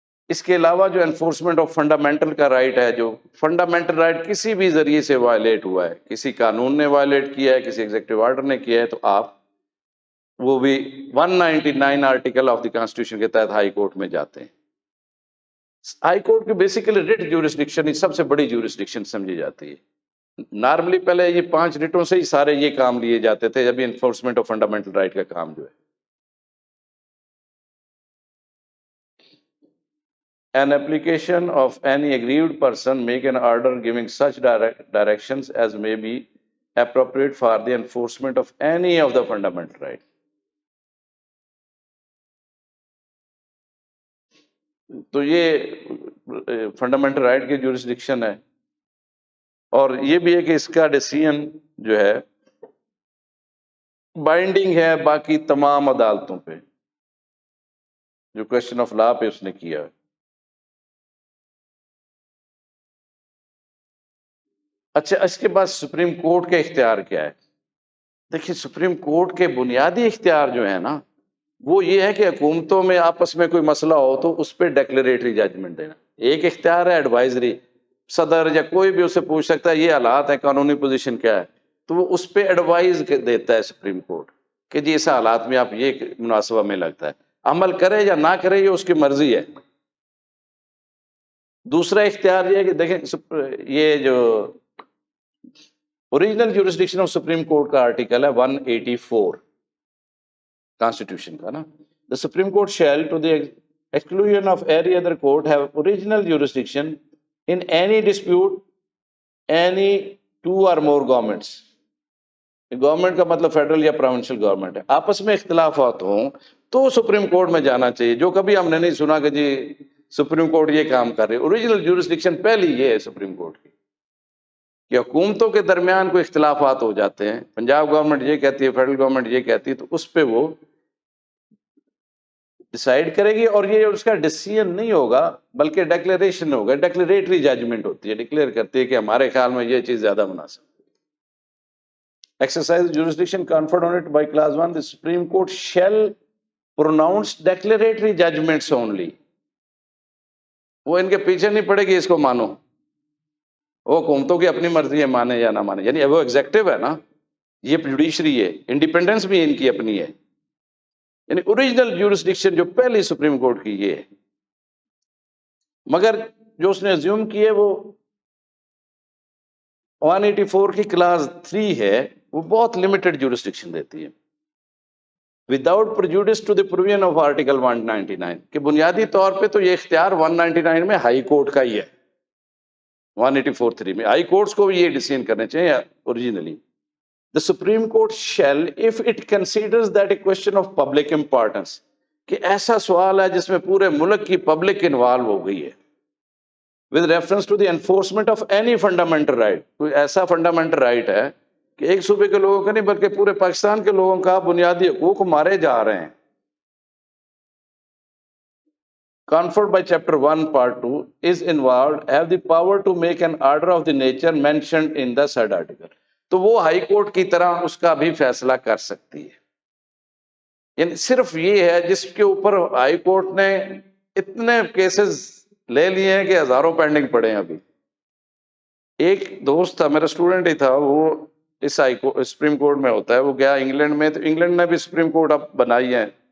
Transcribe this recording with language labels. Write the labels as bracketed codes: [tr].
[ur] اس کے علاوہ جو انفورسمنٹ آف فنڈامنٹل کا رائٹ ہے، جو فنڈامنٹل رائٹ کسی بھی ذریعے سے وائلیٹ ہوا ہے، کسی قانون نے وائلیٹ کیا ہے، کسی ایگزیکٹو آرڈر نے کیا ہے، تو آپ وہ بھی 199 آرٹیکل آف دی کانسٹیٹیوشن کے تحت ہائی کورٹ میں جاتے ہیں. ہائی کورٹ کی بیسیکلی ریٹ جورسڈکشن سب سے بڑی جورسڈکشن سمجھی جاتی ہے. نارملی پہلے یہ 5 ریٹوں سے ہی سارے یہ کام لیے جاتے تھے، جب انفورسمنٹ آف فنڈامنٹل رائٹ کا کام جو ہے. [en] An application of any aggrieved person make an order giving such directions as may be appropriate for the enforcement of any of the fundamental rights. [ur] تو یہ فنڈامنٹل رائٹ کی jurisdiction ہے. اور یہ بھی ہے کہ اس کا ڈیسیژن جو ہے بائنڈنگ ہے باقی تمام عدالتوں پہ جو کوسچن آف لا پہ اس نے کیا ہے. اچھا اس کے بعد سپریم کورٹ کے اختیار کیا ہے؟ دیکھیے سپریم کورٹ کے بنیادی اختیار جو ہے نا وہ یہ ہے کہ حکومتوں میں آپس میں کوئی مسئلہ ہو تو اس پہ ڈیکلیریٹری ججمنٹ دینا. ایک اختیار ہے ایڈوائزری، صدر یا کوئی بھی اسے پوچھ سکتا ہے یہ حالات ہیں، قانونی پوزیشن کیا ہے، تو وہ اس پہ ایڈوائز دیتا ہے سپریم کورٹ کہ جی اس حالات میں آپ یہ مناسبہ میں لگتا ہے، عمل کرے یا نہ کرے یہ اس کی مرضی ہے. دوسرا اختیار یہ ہے کہ دیکھیں یہ جو original jurisdiction of supreme court کا آرٹیکل ہے 184 کانسٹیٹیوشن کا نا، [en] the Supreme Court shall, to the exclusion of any other court, have original jurisdiction in any dispute any two or more governments. [ur] Government کا مطلب فیڈرل یا provincial government ہے، آپس میں اختلافات ہوں تو سپریم کورٹ میں جانا چاہیے. جو کبھی ہم نے نہیں سنا کہ جی سپریم کورٹ یہ کام کر رہی. اوریجنل جورسڈکشن پہلی یہ ہے سپریم کورٹ کی کہ حکومتوں کے درمیان کوئی اختلافات ہو جاتے ہیں، پنجاب گورنمنٹ یہ کہتی ہے، فیڈرل گورنمنٹ یہ کہتی ہے، تو اس پہ وہ ڈیسائیڈ کرے گی. اور یہ اس کا ڈیسیژن نہیں ہوگا بلکہ ڈیکلیریشن ہوگا، ڈیکلیریٹری ججمنٹ ہوتی ہے، ڈکلیئر کرتی ہے کہ ہمارے خیال میں یہ چیز زیادہ مناسب. [en] Exercise jurisdiction conferred on it by clause 1 the Supreme Court shall pronounce declaratory judgments only. [ur] وہ ان کے پیچھے نہیں پڑے گی اس کو مانو، وہ حکومتوں کی اپنی مرضی ہے مانے یا نہ مانے. یعنی وہ ایگزیکٹو ہے نا، یہ جوڈیشری ہے، انڈیپینڈنس بھی ان کی اپنی ہے. یعنی اوریجنل جورسڈکشن جو پہلی سپریم کورٹ کی یہ ہے، مگر جو اس نے ازیوم کی ہے وہ 184 کی کلاس 3 ہے، وہ بہت لمیٹڈ جورسڈکشن دیتی ہے without prejudice to the provision of article 199 کہ بنیادی طور پہ تو یہ اختیار 199 میں ہائی کورٹ کا ہی ہے. 184(3) میں ہائی کورٹس کو بھی یہ ڈیسیژن کرنے چاہیے originally. [en] The Supreme Court shall, if it considers that a question of public importance, [ur] کہ ایسا سوال ہے جس میں پورے ملک کی پبلک انوالو ہو گئی ہے، [en] with reference to the enforcement of any fundamental right، [ur] کوئی ایسا فنڈامنٹل رائٹ ہے کہ ایک صوبے کے لوگوں کا نہیں بلکہ پورے پاکستان کے لوگوں کا بنیادی حقوق مارے جا رہے ہیں. [en] Conferred by Chapter 1, Part 2 is involved, have the power to make an order of the nature mentioned in the said article. [ur] تو وہ ہائی کورٹ کی طرح اس کا بھی فیصلہ کر سکتی ہے. یعنی صرف یہ ہے جس کے اوپر ہائی کورٹ نے اتنے کیسز لے لیے ہیں کہ ہزاروں پینڈنگ پڑے ہیں ابھی. ایک دوست تھا میرا اسٹوڈنٹ ہی تھا، وہ اس سپریم کورٹ میں ہوتا ہے، وہ گیا انگلینڈ میں، تو انگلینڈ نے بھی سپریم کورٹ اب بنائی ہے.